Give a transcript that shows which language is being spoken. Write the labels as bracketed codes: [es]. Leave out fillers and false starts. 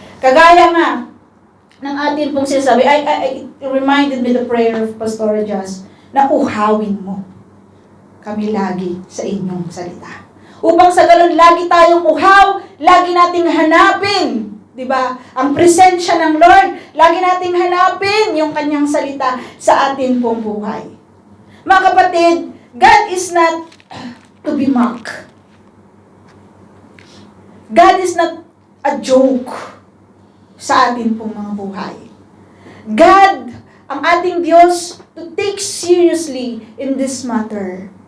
[tl] Kagaya nga ng ating pong sinasabi, [en] it reminded me the prayer of Pastor Jas, [tl] na uhawin mo kami lagi sa inyong salita. Upang sa ganun, lagi tayong uhaw, lagi nating hanapin, di ba? Ang presensya ng Lord, lagi nating hanapin yung kanyang salita sa atin pong buhay. Mga kapatid, [en] God is not to be mocked. God is not a joke [tl] sa atin pong mga buhay. [en] God, [tl] ang ating Diyos, [en] to take seriously in this matter.